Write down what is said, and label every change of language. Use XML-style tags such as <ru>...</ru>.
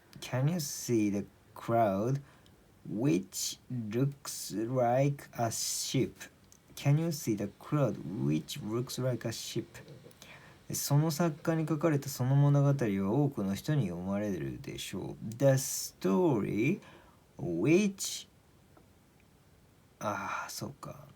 <en>Can you see the crowd which looks like a ship? Can you see the crowd which looks like a ship?</en> <ja>その作家に書かれたその物語は多くの人に読まれるでしょう。</ja> <en>The story which</en> <ja>そうか。</ja>